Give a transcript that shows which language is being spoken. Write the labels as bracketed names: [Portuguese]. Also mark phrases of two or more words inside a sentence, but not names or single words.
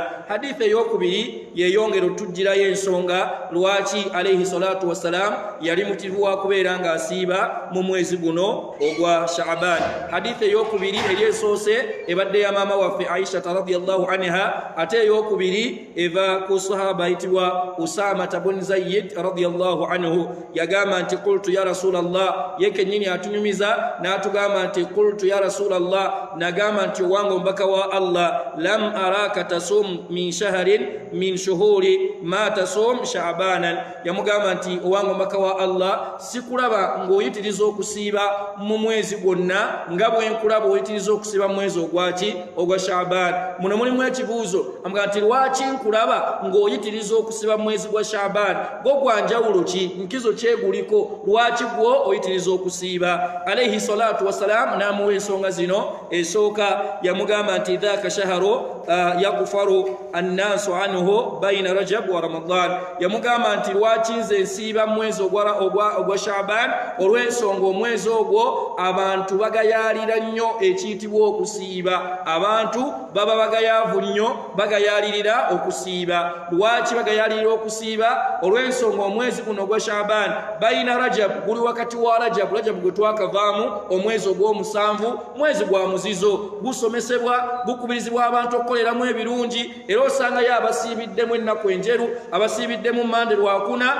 [Ganda] Hadithi ey'okubiri yeyongera otujjirayo ensonga lwaki [Arabic] عليه الصلاة والسلام [Ganda] yali mutivu wa kubeera ng'asiiba mu mwezi guno ogwa Sha'ban. Hadithi ey'okubiri eyokubiri eryesoose ebadde ya maama waffe Aisha [Arabic] رضي الله عنها, [Ganda] ate eyokubiri eva ku sahaba ayitibwa Usama bun Zayd [Arabic] رضي الله عنه. [Ganda] Yagamba nti [Arabic] قلت يا رسول الله, [Ganda] yeke nyini atunyumiza n'atugamba nti [Arabic] قلت يا رسول الله, [Ganda] nagamba nti owange omubaka wa Allah, [Arabic] لم أرك تصوم من شهر من شهور ما تصوم شعبان. [Ganda] Yamugamba nti owange omubaka wa Allah, sikulaba ng'oyitiriza okusiiba mu mwezi gwonna nga bwe nkulaba oyitiriza okusiiba mu mwezi ogwaki ogwa Sha'ban. Muno mulimu ekibuuzo, amugamba nti lwaki nkulaba ng'oyitiriza okusiiba mu mwezi gwa Sha'ban? Gwo gwanjawulo ki? Nkizo kyeguliko? Lwaki gwo oyitiriza okusiiba? [Arabic] عليه الصلاة والسلام [Ganda] n'amuwa ensonga zino. Esooka yamugamba nti [Arabic] ذاك شهر يغفل الناس عنه بين رجب ورمضان. [Ganda] Yamugamba nti lwaki nze nsiiba mu mwezi ogwa Sha'ban? Olw'ensonga omwezi ogwo abantu bagayaalira nnyo ekiyitibwa okusiiba. Abantu baba bagayaavu nnyo, bagayaalirira okusiiba. Lwaki bagayaalirira okusiiba? Olw'ensonga omwezi guno ogwa Sha'ban bayina Rajab, guli wakati wa Rajab gwe twakavaamu, omwezi ogw'omusanvu, mwezi gwa muzizo, gusomesebwa, gukubirizibwa abantu okukoleramu ebirungi, era osangayo abasiibiddemu ennaku enjeru, abasiibiddemu Mande Lwakuna.